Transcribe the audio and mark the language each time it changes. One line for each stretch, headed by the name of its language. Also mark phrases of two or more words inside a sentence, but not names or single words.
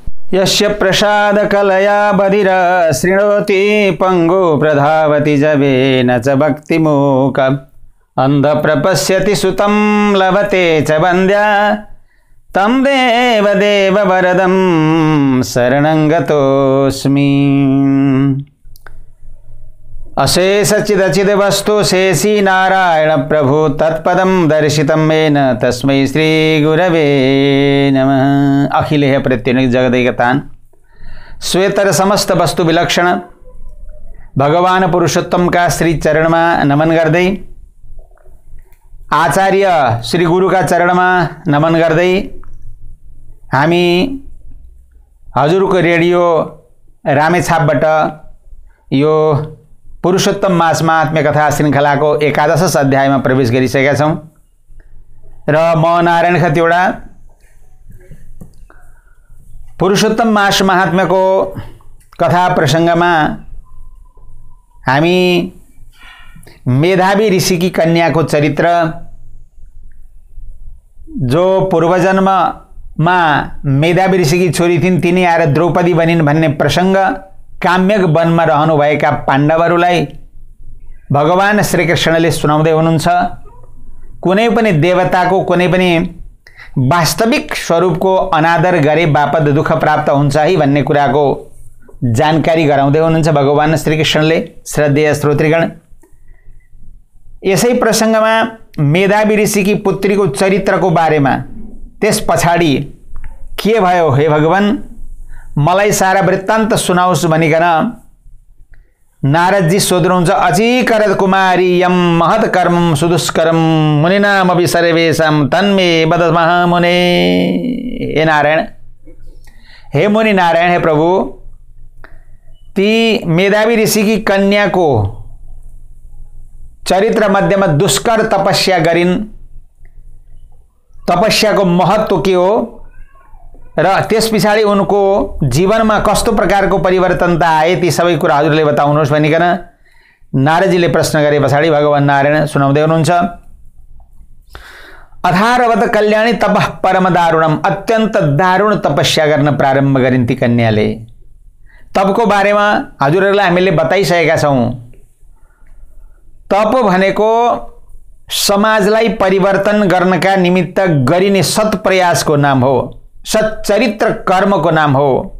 Sanskrit: यस्य प्रसाद कलया बधिर शृणोति पंगु प्रधावति जवेन च भक्तिमूक अंध प्रपश्यति सुतं लभते च वन्द्या तं देव देव वरदं शरणं गतोऽस्मि। अशेष चिदचिद वस्तु शेषी नारायण प्रभु तत्पदं दर्शितं मेन तस्मै श्री गुरवे नमः। अखिलेह प्रत्यनुक जगदैकतान श्वेतर समस्त वस्तु विलक्षण
Hindi: भगवान पुरुषोत्तम का श्री चरण में
Nepali: नमन गर्दै,
Hindi: आचार्य श्री गुरु का चरण में
Nepali: नमन गर्दै हामी हजुरको रेडियो रामेछापबाट यो पुरुषोत्तम मास महात्म्य कथा श्रृंखला को 11 अध्याय में प्रवेश गरिसकेका छौं र म नारायण खतिवडा पुरुषोत्तम मास महात्म्य को कथा प्रसंग में हामी मेधावी ऋषि की कन्या को चरित्र, जो पूर्वजन्म में मेधावी ऋषि की छोरी थिइन्, तिनी आएर द्रौपदी बनिन् भन्ने प्रसंग काम्यक वनमा रहनुभएका पाण्डवहरूलाई भगवान श्रीकृष्णले सुनाउँदै हुनुहुन्छ। कुनै पनि देवताको कुनै पनि वास्तविक स्वरूपको अनादर गरे बापत दुःख प्राप्त हुन्छ है भन्ने कुराको जानकारी गराउँदै हुनुहुन्छ भगवान श्रीकृष्णले। श्रद्धेय श्रोतृगण, यसै प्रसंगमा मेधावी ऋषिकी पुत्रीको चरित्रको बारेमा त्यस पछाडि के भयो हे भगवान मलाई सारा वृत्तान्त सुनाउस् भनिकन नारदजी सोध्नुहुन्छ।
Sanskrit: अचीकरत कुमारी यम महत कर्म सुदुष्करम मुनिनामपि सर्वेषां तन्मे वद महामुने।
Nepali: हे नारायण, हे मुनि नारायण, हे प्रभु, ती मेधावी ऋषि की कन्या को चरित्र मध्यमा दुष्कर तपस्या गरिन्। तपस्या को महत्व के हो र त्यस पछाडि उनको जीवनमा कस्तो प्रकारको परिवर्तनता आए ती सबै कुरा हजुरले बताउनुहोस् भनिकन नारदजीले प्रश्न गरे पछाडि भगवान नारायण सुनाउँदै हुनुहुन्छ।
Sanskrit: अथारवत कल्याणी तपः परम दारुणम,
Nepali: अत्यन्त दारुण तपस्या गर्न प्रारम्भ गरिन् ती कन्याले। तपको बारेमा हजुरहरूलाई हामीले बताइसकेका छौं। तप भनेको समाजलाई परिवर्तन गर्नका निमित्त गरिने सत् प्रयासको नाम हो, सच्चरित्र कर्म को नाम हो।